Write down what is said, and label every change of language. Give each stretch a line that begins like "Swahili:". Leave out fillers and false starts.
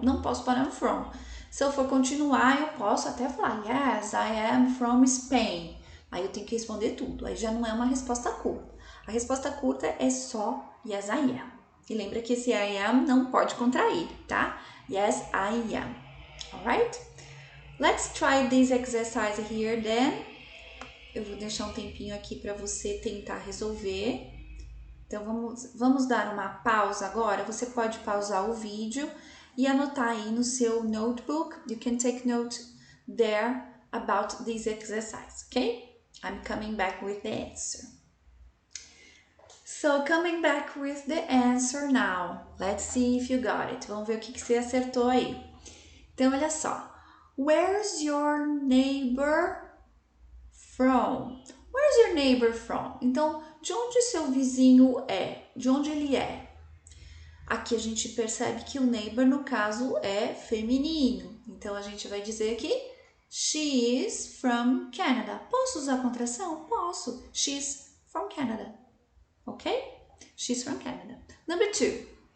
Portuguese: Não posso parar no from. Se eu for continuar, eu posso até falar
English: yes, I am from Spain.
Portuguese: Aí eu tenho que responder tudo. Aí já não é uma resposta curta. A resposta curta é só
English: yes, I am.
Portuguese: E lembra que esse I am não pode contrair, tá?
English: Yes, I am. Alright? Let's try this exercise here then.
Portuguese: Eu vou deixar um tempinho aqui para você tentar resolver. Então, vamos dar uma pausa agora. Você pode pausar o vídeo e anotar aí no seu notebook.
English: You can take note there about this exercise, okay? I'm coming back with the answer. So, coming back with the answer now. Let's see if you got it.
Portuguese: Vamos ver o que você acertou aí. Então, olha só.
English: Where's your neighbor from? Where's your neighbor from?
Portuguese: Então, de onde seu vizinho é? De onde ele é? Aqui a gente percebe que o neighbor, no caso, é feminino. Então, a gente vai dizer aqui,
English: she is from Canada.
Portuguese: Posso usar a contração? Posso.
English: She's from Canada. Ok? She's from Canada. Number 2.